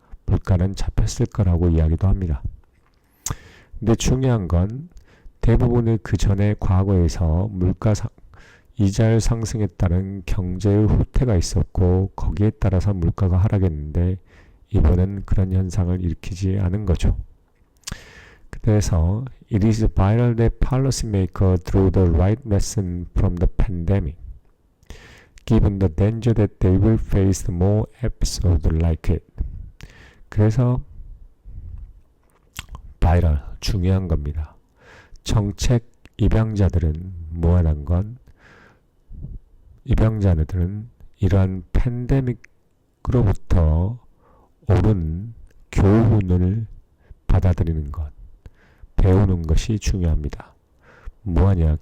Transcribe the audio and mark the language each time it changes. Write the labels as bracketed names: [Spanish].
[Korean] 물가는 잡혔을 거라고 이야기도 합니다. 근데 중요한 건 대부분의 그 전에 과거에서 이자율 상승에 따른 경제의 후퇴가 있었고 거기에 따라서 물가가 하락했는데 이번엔 그런 현상을 일으키지 않은 거죠. 그래서 [English] It is vital that policymakers draw the right lesson from the pandemic, given the danger that they will face more episodes like it. [Korean] 그래서 vital, 중요한 겁니다. 정책 입양자들은 뭐하는 건 입양자들은 이러한 팬데믹으로부터 옳은 교훈을 받아들이는 것, 배우는 것이 중요합니다. 뭐하냐?